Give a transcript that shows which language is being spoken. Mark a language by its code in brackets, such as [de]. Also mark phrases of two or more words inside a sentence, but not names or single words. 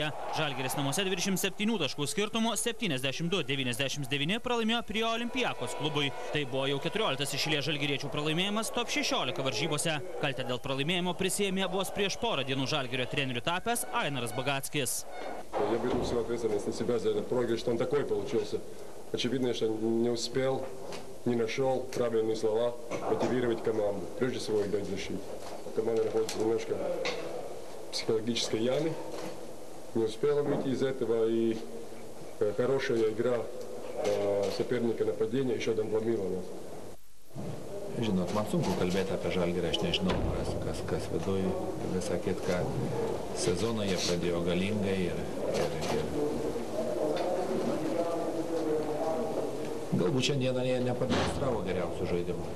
[lt] Žalgiris namuose 27 taškų skirtumu 72-99 pralaimėjo Pirėjo Olympiakos klubui. Tai buvo jau 14 iš eilės žalgiriečių pralaimėjimas top 16 varžybose. Kaltę dėl pralaimėjimo prisiėmė vos prieš porą dienų Žalgirio treneriu tapęs Ainaras Bagackis. [ru] Я беру всю ответственность на себя за этот проигрыш, что он такой получился. Очевидно, что не успел, не нашел правильные слова мотивировать команду. Прежде всего играть в защите. Команда находится немножко в психологической яме. Не успела выйти из этого, и хорошая игра соперника нападения еще домломила нас. [lt] Žinot, man sunku kalbėti apie Žalgirį, aš nežinau, kas viduj, visą kitką. Sezoną jie pradėjo galingai ir galbūt šiandieną jie nepademonstravo geriausių žaidimų.